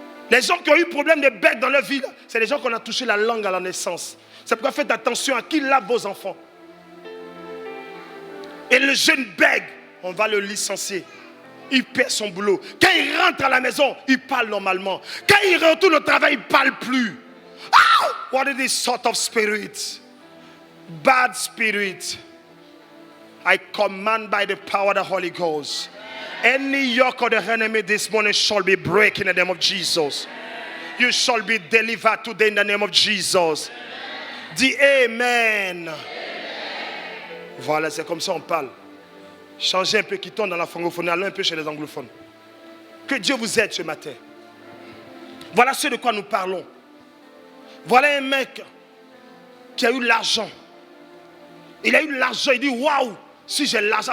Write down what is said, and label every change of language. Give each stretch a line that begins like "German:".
French: Les gens qui ont eu problème de bec dans leur vie, c'est les gens qu'on a touché la langue à la naissance. C'est pourquoi faites attention à qui lave vos enfants. Et le jeune bègue, on va le licencier. Il perd son boulot. Quand il rentre à la maison, il parle normalement. Quand il retourne au travail, il ne parle plus. Ah!
English: What is this sort of spirit? Bad spirit. I command by the power of the Holy Ghost. Any yoke of the enemy this morning shall be breaking in the name of Jesus. You shall be delivered today in the name of Jesus.
French: Dis Amen. Voilà, c'est comme ça on parle. Changez un peu, quittons dans la francophonie, allons un peu chez les anglophones. Que Dieu vous aide ce matin. Voilà ce de quoi nous parlons. Voilà un mec qui a eu l'argent. Il a eu l'argent, il dit waouh, si j'ai l'argent.